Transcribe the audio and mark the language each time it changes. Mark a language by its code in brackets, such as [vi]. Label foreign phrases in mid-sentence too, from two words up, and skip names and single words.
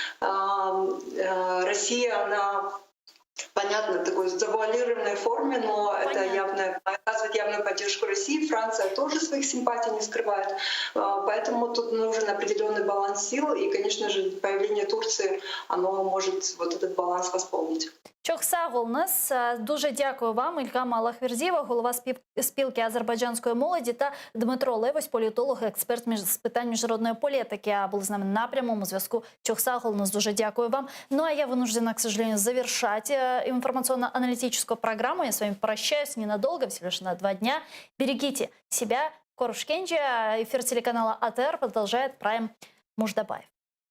[ru] Россия, она понятно, такой завуалированной форме, но это оказывает явную поддержку России. Франция тоже своих симпатий не скрывает. Поэтому тут нужен определенный баланс сил, и, конечно же, появление Турции, оно может вот этот баланс восполнить. [crh] Çok sağ olunuz. [uk] Дуже дякую вам, Ільхам Аллахвердієва, голова спілки азербайджанської молоді, та Дмитро Левось, політолог, експерт з питань міжнародної політики, були з нами на прямому зв'язку. [crh] Çok sağ olunuz. [uk] Дуже дякую вам. [ru] Ну а я вынуждена, к сожалению, завершать информационно-аналитическую программу. Я с вами прощаюсь ненадолго, всего лишь на 2 дня. Берегите себя. Корушкенджи. Эфир телеканала АТР продолжает Прайм Муждабаев.